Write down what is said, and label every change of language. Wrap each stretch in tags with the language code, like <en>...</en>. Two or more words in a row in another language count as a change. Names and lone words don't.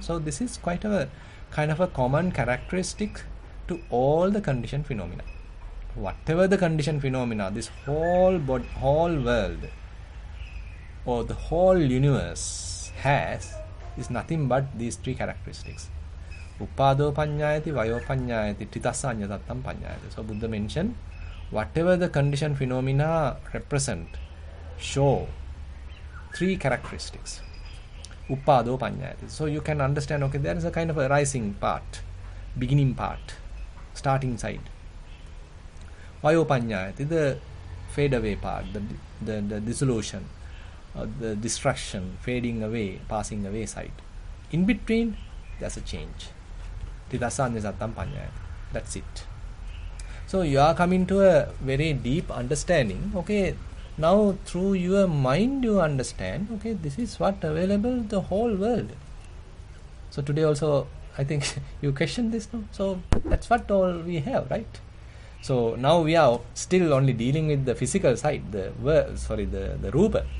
<en>So this is quite a kind of a common characteristic to all the conditioned phenomena. Whatever the conditioned phenomena, this whole world or the whole universe has is nothing but these three characteristics.</en> <pi>Upado panyayati, vayo panyayati, tritassa anyatatam panyayati.</pi> <en>So Buddha mentioned, whatever the conditioned phenomena represent, show three characteristics.</en> <pi>Upado panyayati.</pi> <en>So you can understand, okay, there is a kind of a rising part, beginning part, starting side.</en> <pi>Vayo panyayati,</pi> <en>the fade away part, the dissolution, the destruction, fading away, passing away side. In between, there's a change.</en> <pi>Tritassa anyatatam panyayati.</pi> <en>That's it. So you are coming to a very deep understanding. Okay, now through your mind you understand, okay, this is what available the whole world. So today also I think you question this now. So that's what all we have, right? So now we are still only dealing with the physical side, the rupa.</en>